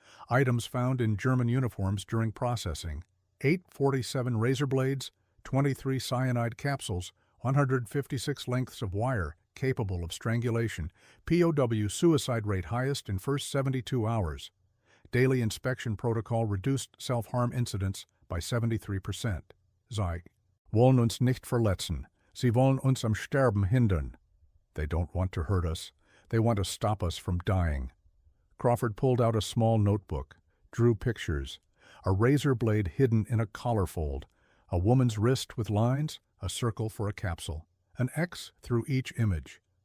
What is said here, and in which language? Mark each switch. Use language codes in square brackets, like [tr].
[en] Items found in German uniforms during processing: 847 razor blades, 23 cyanide capsules, 156 lengths of wire capable of strangulation, POW suicide rate highest in first 72 hours. Daily inspection protocol reduced self-harm incidents by 73%. [de] Sie wollen uns nicht verletzen. Sie wollen uns am Sterben hindern. [en] They don't want to hurt us. They want to stop us from dying. Crawford pulled out a small notebook, drew pictures. A razor blade hidden in a collar fold, a woman's wrist with lines, a circle for a capsule, an X through each image.